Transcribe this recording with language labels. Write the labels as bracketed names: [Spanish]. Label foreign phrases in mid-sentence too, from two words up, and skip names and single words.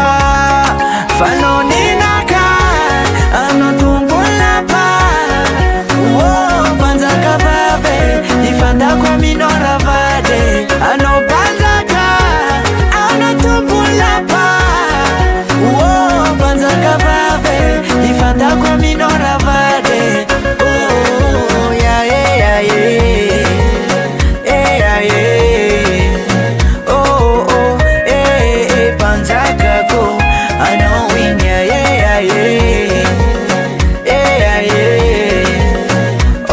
[Malagasy] Fanao ninaka, anao tombolapa, panjaka vave, ifantako aminao ravade. Anao panjaka, anao tombolapa, panjaka vave, ifantako aminao ravade. [English] Oh, yeah, yeah, yeah, yeah, yeah. Oh, oh, eh, [Malagasy] panjaka ko, anao [English] win, yeah, yeah, yeah, yeah, yeah.